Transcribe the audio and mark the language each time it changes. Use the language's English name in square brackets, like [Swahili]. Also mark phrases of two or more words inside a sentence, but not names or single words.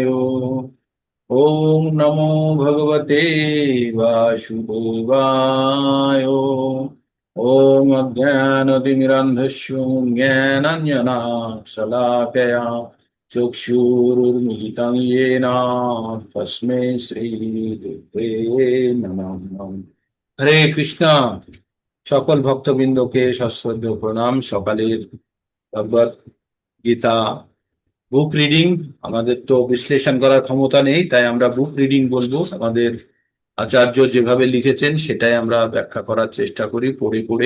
[Sanskrit] ओम नमो भगवते वासुदेवाय। ओम अज्ञानतिमिरन्धस्य ज्ञानाञ्जनशलाकया चक्षुरुन्मिलितं येन तस्मै श्रीगुरुवे नमः। [Bangla] হরে কৃষ্ণ। সকল ভক্তবৃন্দকে সশ্রদ্ধ প্রণাম। সকালের ভগবত গীতা [English] book reading. [Bangla] আমাদের তো বিশ্লেষণ করার ক্ষমতা নেই, তাই আমরা [English] book reading [Bangla] বলবো। আমাদের আচার্য যেভাবে লিখেছেন সেটাই আমরা ব্যাখ্যা করার চেষ্টা করি পড়ে পড়ে।